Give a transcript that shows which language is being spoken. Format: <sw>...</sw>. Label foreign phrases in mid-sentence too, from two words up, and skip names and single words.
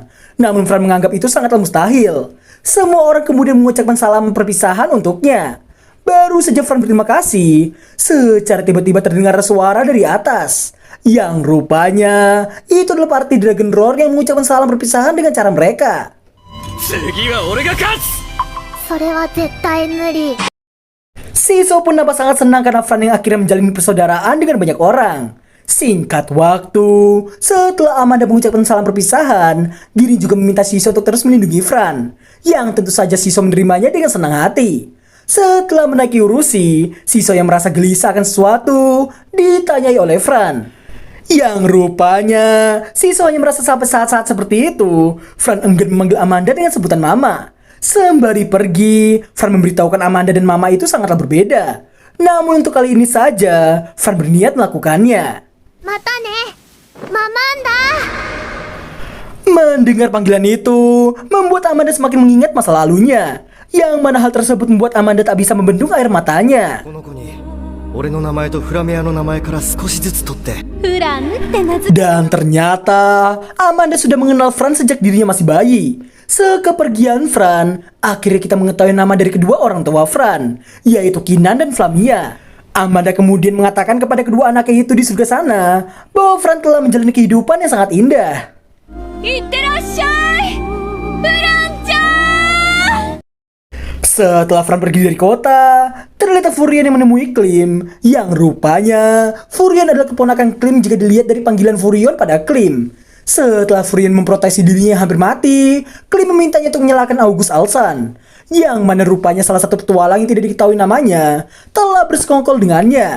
<id>Namun Fran menganggap itu sangatlah mustahil. Semua orang kemudian mengucapkan salam perpisahan untuknya. Baru saja Fran berterima kasih, secara tiba-tiba terdengar suara dari atas. Yang rupanya itu adalah party Dragon Roar yang mengucapkan salam perpisahan dengan cara mereka.</id> <ja>次は俺が勝つ。それは絶対無理。</ja> <id>Shiso pun nampak sangat senang karena Fran yang akhirnya menjalin persaudaraan dengan banyak orang. Singkat waktu, setelah Amanda mengucapkan salam perpisahan, Giri juga meminta Shiso untuk terus melindungi Fran, yang tentu saja Shiso menerimanya dengan senang hati. Setelah menaiki Urushi, Shiso yang merasa gelisah akan sesuatu ditanyai oleh Fran. Yang rupanya, Shiso hanya merasa sampai saat-saat seperti itu, Fran enggan memanggil Amanda dengan sebutan Mama. Sembari pergi, Fran memberitahukan Amanda dan Mama itu sangatlah berbeda. Namun untuk kali ini saja, Fran berniat melakukannya.</id> <ja>またね、ママンダ。</ja> <id>Mendengar panggilan itu, membuat Amanda semakin mengingat masa lalunya. Yang mana hal tersebut membuat Amanda tak bisa membendung air matanya.</id> <ja>この子に俺の名前とフラメアの名前から少しずつ取ってフランって名付</ja> <id>Dan ternyata, Amanda sudah mengenal Fran sejak dirinya masih bayi. Sekepergian Fran, akhirnya kita mengetahui nama dari kedua orang tua Fran, yaitu Kinan dan Flamia. Amanda kemudian mengatakan kepada kedua anaknya itu di surga sana, bahwa Fran telah menjalani kehidupan yang sangat indah.</id> <ja>いってらっしゃい、フランちゃん。</ja> <id>Setelah Fran pergi dari kota, terlihat Furion yang menemui Klim, yang rupanya Furion adalah keponakan Klim jika dilihat dari panggilan Furion pada Klim. Setelah Furion memproteksi dirinya yang hampir mati, Klim memintanya untuk menyalakan August Alsan, yang mana rupanya salah satu petualang yang tidak diketahui namanya telah bersekongkol dengannya.</id>